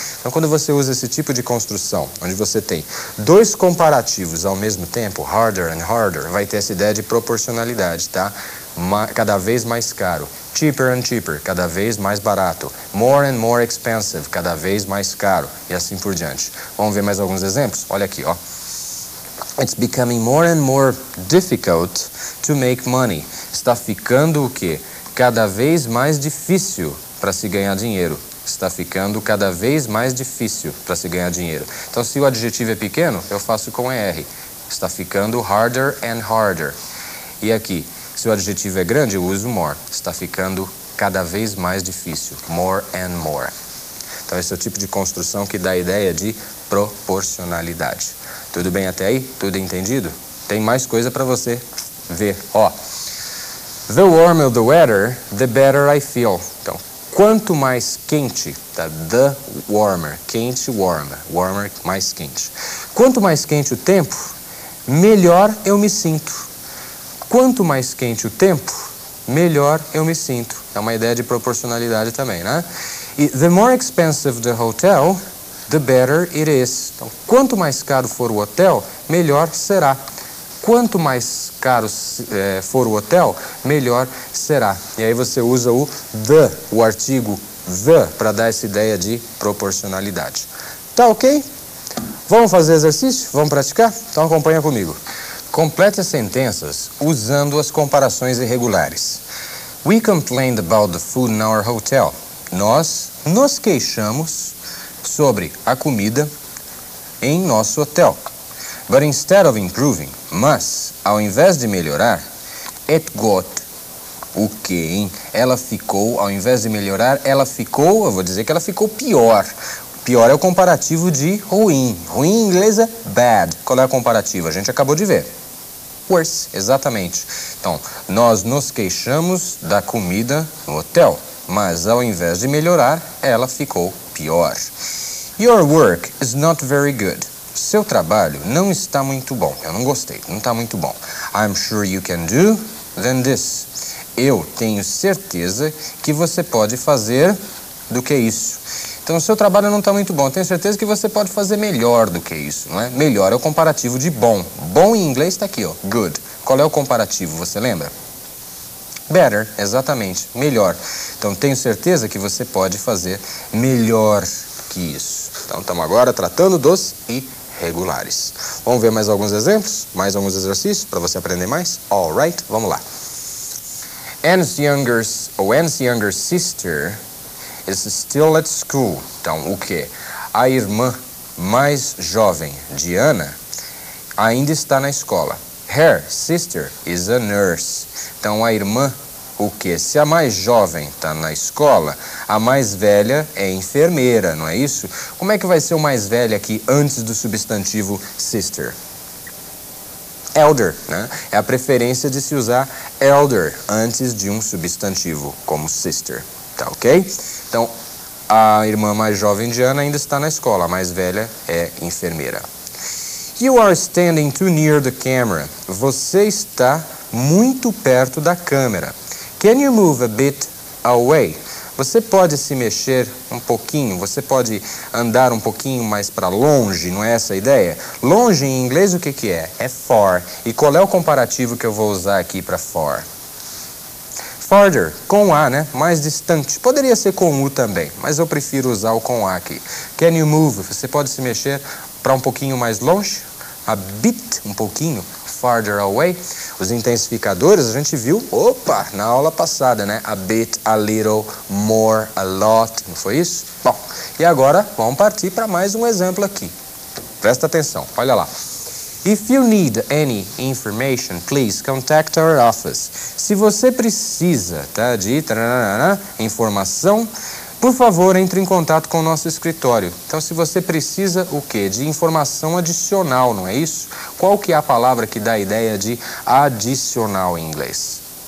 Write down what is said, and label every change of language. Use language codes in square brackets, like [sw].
[pt] Então, quando você usa esse tipo de construção, onde você tem dois comparativos ao mesmo tempo, harder and harder, vai ter essa ideia de proporcionalidade, tá? Cada vez mais caro. Cheaper and cheaper, cada vez mais barato. More and more expensive, cada vez mais caro. E assim por diante. Vamos ver mais alguns exemplos? Olha aqui, ó. [en] It's becoming more and more difficult to make money. [pt] Está ficando o quê? Cada vez mais difícil para se ganhar dinheiro. Está ficando cada vez mais difícil para se ganhar dinheiro. Então, se o adjetivo é pequeno, eu faço com ER. Está ficando harder and harder. E aqui, se o adjetivo é grande, eu uso more. Está ficando cada vez mais difícil. More and more. Então, esse é o tipo de construção que dá a ideia de proporcionalidade. Tudo bem até aí? Tudo entendido? Tem mais coisa para você ver. Ó, [en] The warmer the weather, the better I feel. [pt] Então, quanto mais quente, tá? The warmer, quente, warmer, warmer, mais quente. Quanto mais quente o tempo, melhor eu me sinto. Quanto mais quente o tempo, melhor eu me sinto. É uma ideia de proporcionalidade também, né? [en] E the more expensive the hotel, the better it is. [pt] Então, quanto mais caro for o hotel, melhor será. Quanto mais caro for o hotel, melhor será. E aí você usa o the, o artigo the, para dar essa ideia de proporcionalidade. Tá ok? Vamos fazer exercício? Vamos praticar? Então acompanha comigo. Complete as sentenças usando as comparações irregulares. [en] We complained about the food in our hotel. [pt] Nós nos queixamos sobre a comida em nosso hotel. [en] But instead of improving, [pt] mas, ao invés de melhorar, [en] it got, [pt] o que, hein? Ela ficou, ao invés de melhorar, ela ficou, eu vou dizer que ela ficou pior. Pior é o comparativo de ruim. Ruim em inglês é bad. Qual é o comparativo? A gente acabou de ver. Worse, exatamente. Então, nós nos queixamos da comida no hotel, mas ao invés de melhorar, ela ficou pior. [en] Your work is not very good. [pt] Seu trabalho não está muito bom. Eu não gostei, não está muito bom. [en] I'm sure you can do than this. [pt] Eu tenho certeza que você pode fazer do que isso. Então, o seu trabalho não está muito bom. Eu tenho certeza que você pode fazer melhor do que isso, não é? Melhor é o comparativo de bom. Bom em inglês está aqui, ó, good. Qual é o comparativo, você lembra? Better, exatamente, melhor. Então, tenho certeza que você pode fazer melhor que isso. Então, estamos agora tratando dos irregulares. Vamos ver mais alguns exemplos? Mais alguns exercícios para você aprender mais? Alright, vamos lá. [en] Anne's younger sister is still at school. [pt] Então, o que? A irmã mais jovem de Ana ainda está na escola. [en] Her sister is a nurse. [pt] Então, a irmã, o que? Se a mais jovem está na escola, a mais velha é enfermeira, não é isso? Como é que vai ser o mais velho aqui antes do substantivo sister? Elder, né? É a preferência de se usar elder antes de um substantivo, como sister. Tá ok? Então, a irmã mais jovem de Ana ainda está na escola, a mais velha é enfermeira. [en] You are standing too near the camera. [pt] Você está muito perto da câmera. [en] Can you move a bit away? [pt] Você pode se mexer um pouquinho, você pode andar um pouquinho mais para longe, não é essa a ideia? Longe em inglês o que que é? É far. E qual é o comparativo que eu vou usar aqui para far? Farther, com A, né? Mais distante. Poderia ser com U também, mas eu prefiro usar o com A aqui. [en] Can you move? [pt] Você pode se mexer para um pouquinho mais longe? A bit, um pouquinho. Farther away. Os intensificadores a gente viu, na aula passada, né? A bit, a little, more, a lot. Não foi isso? Bom, e agora vamos partir para mais um exemplo aqui. Presta atenção, olha lá. [en] If you need any information, please contact our office. [pt] Se você precisa, tá, de informação, por favor, entre em contato com o nosso escritório. Então, se você precisa o quê? De informação adicional, não é isso? Qual que é a palavra que dá a ideia de adicional em inglês?